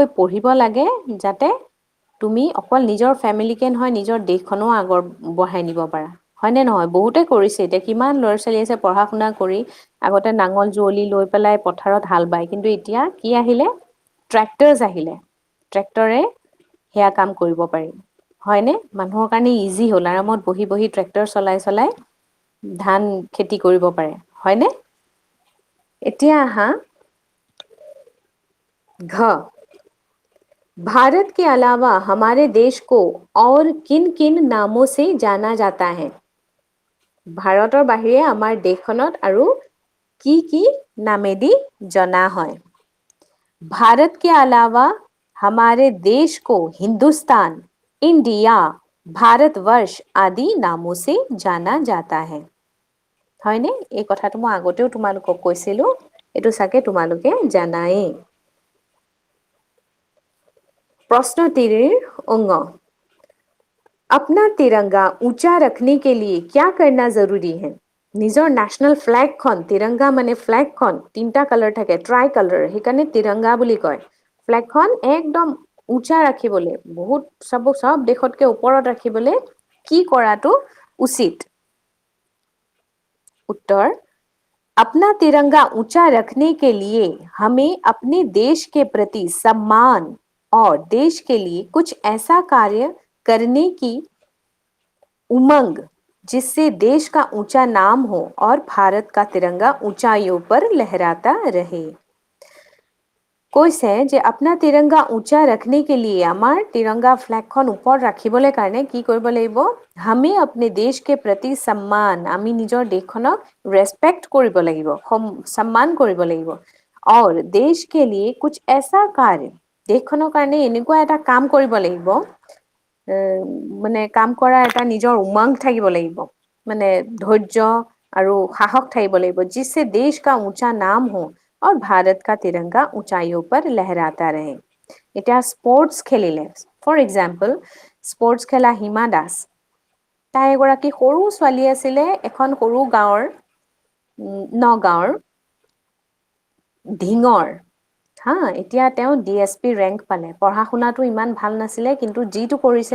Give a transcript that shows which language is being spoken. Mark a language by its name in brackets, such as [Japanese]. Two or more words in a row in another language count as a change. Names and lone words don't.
[Assamese] পঢ়িব লাগে যাতে তুমি অকল নিজৰ ফেমিলিকে নহয় নিজৰ দেশখনো আগৰ বঢ়াই নিব পাৰা হয়নে নহয় বহুতে কৰিছে এতিয়া কিমান ল'ৰা ছোৱালী আছে পঢ়া শুনা কৰি আগতে নাঙল যুৱলি লৈ পেলাই পথাৰত হাল বায় কিন্তু এতিয়া কি আহিলে ট্ৰেক্টৰছ আহিলে ট্ৰেক্টৰে সেয়া কাম কৰিব পাৰি হয়নে মানুহৰ কাৰণে ইজি হ'ল আৰামত বহি বহি ট্ৰেক্টৰ চলাই চলাই ধান খেতি কৰিব পাৰে হয়নে এতিয়া আহা [Hindi] ঘ भारत के अलावा हमारे देश को और किन किन नामों से जाना जाता है [Assamese] ভাৰতৰ বাহিৰে আমাৰ দেশখনত আৰু কি কি নামেদি জনা হয় [Hindi] भारत के अलावा हमारे देश को हिंदुस्तान इंडिया भारतवर्ष आदि नामों से जाना जाता है [Assamese] হয়নে এই কথাটো মই আগতেও তোমালোকক কৈছিলো এটো সাকে তোমালোকে জানায়ে [Hindi] प्रश्न 3 अंग अपना तिरंगा ऊंचा रखने के लिए क्या करना जरूरी है [Assamese] নিজৰ [English] national flag [Assamese] তিৰংগা মানে ফ্লেগখন তিনটা কালাৰ থাকে [English] tri colour [Assamese] সেইকাৰণে তিৰংগা বুলি কয় ফ্লেগখন একদম উঁচা ৰাখিবলৈ বহুত সব দেশতকে ওপৰত ৰাখিবলৈ কি কৰাটো উচিত [Hindi] उत्तर अपना तिरंगा ऊंचा रखने के लिए हमें अपने देश के प्रति सम्मान और देश के लिए कुछ ऐसा कार्य करने की उमंग जिससे देश का ऊंचा नाम हो और भारत का तिरंगा ऊंचाइयों पर लहराता रहे [Assamese] কৈছে যে [Hindi] अपना तिरंगा ऊंचा रखने के लिए [Assamese] আমাৰ तिरंगा ফ্লেগখন ওপৰত ৰাখিবলৈ কাৰণে কি কৰিব লাগিব [Hindi] हमें अपने देश के प्रति सम्मान [Assamese] আমি নিজৰ দেশখনক ৰেসপেক্ট কৰিব লাগিব সম্মান কৰিব লাগিব [Hindi] और देश के लिए कुछ ऐसा कार्य [Assamese] দেশখনৰ কাৰণে এনেকুৱা এটা কাম কৰিব লাগিব মানে কাম কৰা এটা নিজৰ উমংগ থাকিব লাগিব মানে ধৈৰ্য আৰু সাহস থাকিব লাগিব [Hindi] जिससे देश का ऊंचा नाम हो और भारत का तिरंगा ऊंचाइयों पर लहराता रहे [Assamese] এতিয়া স্পোর্টস খেলিলে [English] for example [Assamese] স্পোর্টস খেলা হিমা দাস তাই এগৰাকী সৰু ছোৱালী আছিলে এখন সৰু গাঁৱৰ নগাঁৱৰ ঢিঙৰ হা এতিয়া তেওঁ ডিএসপি ৰেংক পালে পঢ়া শুনাটো ইমান ভাল নাছিলে কিন্তু যিটো কৰিছে